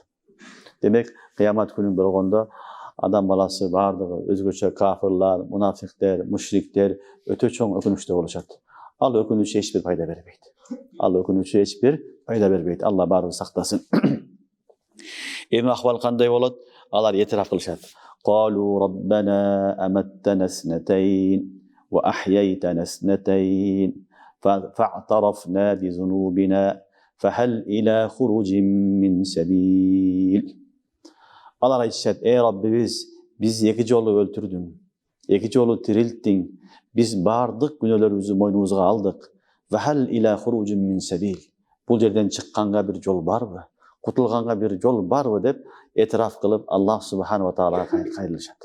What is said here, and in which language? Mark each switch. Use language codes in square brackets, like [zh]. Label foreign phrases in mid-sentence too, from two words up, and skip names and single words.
[ky] Демек, кыямат күнү болгондо адам баласы бардыгы өзгөчө кафырлар, мунафиктер, мушриктер өтө чоң өкүнүчтө болушат. Ал өкүнүч эч бир пайда бербейт. Алла баарын сактасын. Эми акыбал кандай болот? Алар этирап кылышат. [ar] قالوا ربنا أمتنا اثنتين وأحييتنا اثنتين فاعترفنا بذنوبنا فهل إلى خروج من سبيل. [ky] Алар айтышат, Раббибиз, биз эки жолу өлтүрдүң, эки жолу тирилттиң, биз бардык күнөөлөрүбүздү мойнубузга алдык. [ar] فهل إلى خروج من سبيل. [ky] Бул жерден чыкканга бир жол барбы? Кутулганга бир жол барбы деп этираф кылып [ar] الله سبحانه وتعالى [ky] кайрылышат.